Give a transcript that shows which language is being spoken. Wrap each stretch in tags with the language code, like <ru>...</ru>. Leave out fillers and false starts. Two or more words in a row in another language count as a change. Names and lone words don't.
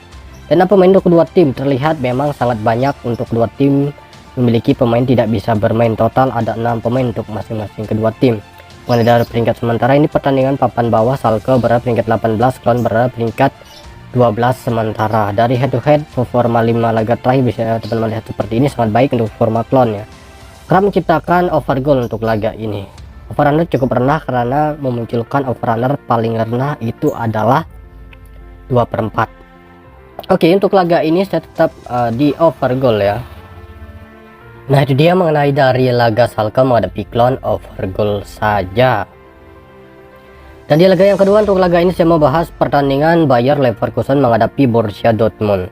<id>Dan pemain untuk kedua tim terlihat memang sangat banyak. Untuk kedua tim memiliki pemain tidak bisa bermain, total ada 6 pemain untuk masing-masing kedua tim. Mulai dari peringkat sementara ini pertandingan papan bawah, Schalke berada peringkat 18, Köln berada peringkat 12 sementara. Dari</id> <en>head to head</en> <id>performa 5 laga terakhir bisa teman melihat seperti ini, sangat baik untuk performa Köln ya. Kerap menciptakan</id> <en>over goal</en> <id>untuk laga ini.</id> <en>Over under</en> <id>cukup rendah karena memunculkan</id> <en>over under</en> <id>paling rendah itu adalah 2/4. Oke, untuk laga ini saya tetap di</id> <en>over goal</en> <id>ya. Nah, itu dia mengenai dari laga Schalke menghadapi Köln,</id> <en>over goal</en> <id>saja. Dan di laga yang kedua, untuk laga ini saya mau bahas pertandingan Bayer Leverkusen menghadapi Borussia Dortmund.</id>